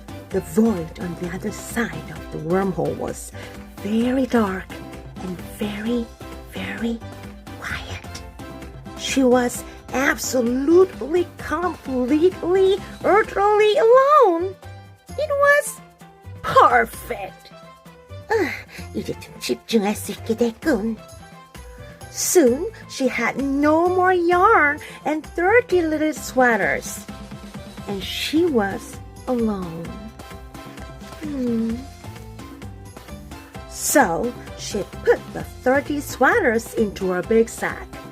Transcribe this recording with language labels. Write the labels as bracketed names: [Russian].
[English] The void on the other side of the wormhole was very dark and very, very quiet. She was absolutely, completely, utterly alone. It was perfect. [Korean] 이제 좀 집중할 수 있게 됐군. [English] Soon she had no more yarn and 30 little sweaters, and she was alone. So she put the 30 sweaters into her big sack.